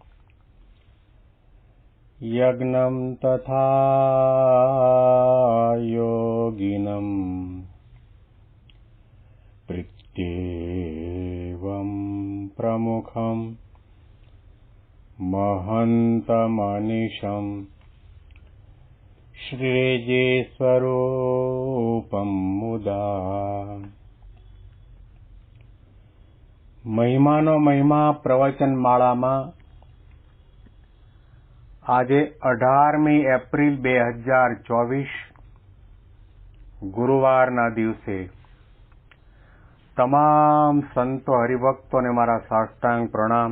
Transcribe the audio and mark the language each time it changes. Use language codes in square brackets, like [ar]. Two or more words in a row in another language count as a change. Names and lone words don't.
[sa] यज्ञं तथा योगिनं प्रत्येवं प्रमुखं महन्तमनिशं श्रीजीस्वरूपं मुदा [gu] મહિમાનો મહિમા પ્રવચન માળામાં આજે 18મી એપ્રિલ 2024 ગુરુવારના દિવસે તમામ સંતો હરિભક્તોને મારા સાષ્ટાંગ પ્રણામ.